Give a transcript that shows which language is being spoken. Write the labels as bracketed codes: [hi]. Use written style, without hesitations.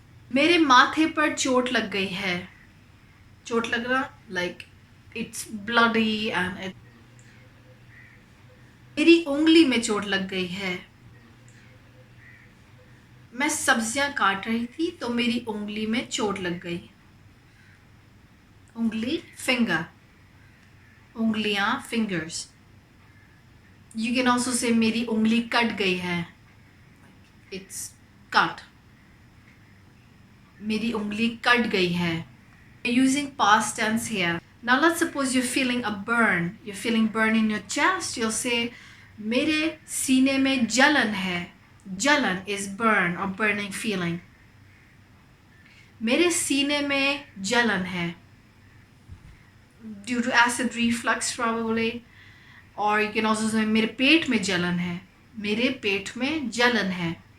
[ur] میرے ماتھے پر چوٹ لگ گئی ہے. چوٹ لگنا [en] like it's bloody and [ur] میری انگلی میں چوٹ لگ گئی ہے. میں سبزیاں کاٹ رہی تھی تو میری انگلی میں چوٹ لگ گئی. انگلی finger. انگلیاں fingers. [en] You can also say [ur] میری انگلی کٹ گئی ہے. [en] It's cut. [ur] میری انگلی کٹ گئی ہے. [en] Using past tense here. Now let's suppose you're feeling a burn. You're feeling burn in your chest. You'll say [ur] میرے سینے میں جلن ہے. [en] Jalan is burn or burning feeling. [ur] میرے سینے میں جلن ہے. [en] Due to acid reflux probably. Or you can also say [ur] میرے پیٹ میں جلن ہے. میرے پیٹ میں جلن ہے.